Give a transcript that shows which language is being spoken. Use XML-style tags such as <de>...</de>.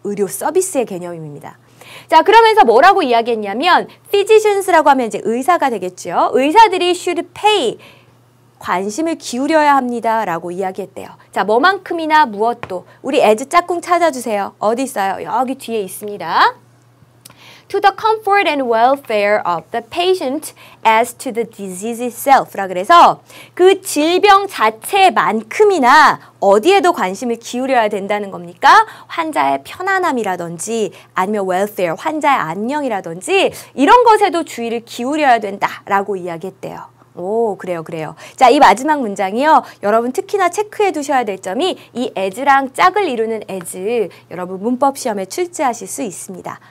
<ko>의료 서비스의 개념입니다. 자, 그러면서 뭐라고 이야기했냐면 physicians라고 하면 이제 의사가 되겠죠. 의사들이</ko> <en>should pay,</en> <ko>관심을 기울여야 합니다. 라고 이야기했대요. 자, 뭐만큼이나 무엇도. 우리 as 짝꿍 찾아주세요. 어디 있어요? 여기 뒤에 있습니다.</ko> <en>To the comfort and welfare of the patient as to the disease itself.</en> <ko>라 그래서 그 질병 자체만큼이나 어디에도 관심을 기울여야 된다는 겁니까? 환자의 편안함이라든지 아니면 welfare, 환자의 안녕이라든지 이런 것에도 주의를 기울여야 된다라고 이야기했대요. 오, 그래요. 자, 이 마지막 문장이요. 여러분 특히나 체크해 두셔야 될 점이 이 as랑 짝을 이루는 as, 여러분 문법 시험에 출제하실 수 있습니다.</ko>